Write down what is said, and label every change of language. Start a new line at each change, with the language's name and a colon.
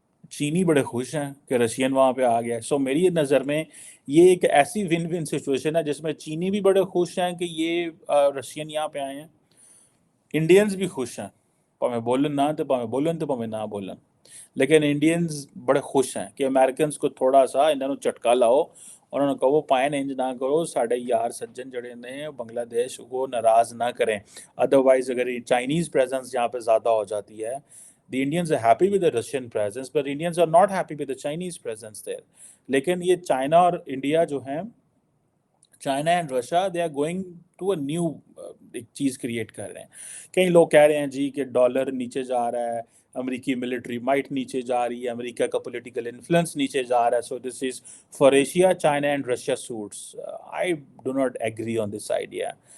Urdu: چینی بڑے خوش ہیں کہ رشین وہاں پہ آ گیا. سو میری نظر میں یہ ایک ایسی ون ون سچویشن ہے جس میں چینی بھی بڑے خوش ہیں کہ یہ رشین یہاں پہ آئے ہیں, انڈینز بھی خوش ہیں,
Punjabi: پاویں بولن نہ تو پاویں بولن تو پاویں نہ بولن,
Urdu: لیکن انڈینز بڑے خوش ہیں کہ امریکنز کو تھوڑا سا انہوں نے چٹکا لاؤ, اور انہوں نے
Punjabi: کہو پائن انج نہ کرو, ساڑھے یار سجن جڑے نے
Urdu: بنگلہ دیش کو ناراض نہ کریں.
English: otherwise
Urdu: اگر چائنیز پریزنس یہاں پہ زیادہ ہو جاتی ہے,
English: the Indians are happy with the Russian presence, but Indians are not happy with the Chinese presence there.
Urdu: لیکن یہ چائنا اور انڈیا جو ہیں, China and Russia,
English: they are going to a new
Urdu: ایک چیز کریٹ کر رہے ہیں. کئی لوگ کہہ رہے ہیں جی کہ ڈالر نیچے جا رہا ہے, امریکی ملٹری مائٹ نیچے جا رہی ہے, امریکہ کا پولیٹیکل انفلوئنس نیچے جا رہا ہے.
English: So this is for Asia, China and Russia suits. I do not agree on this idea.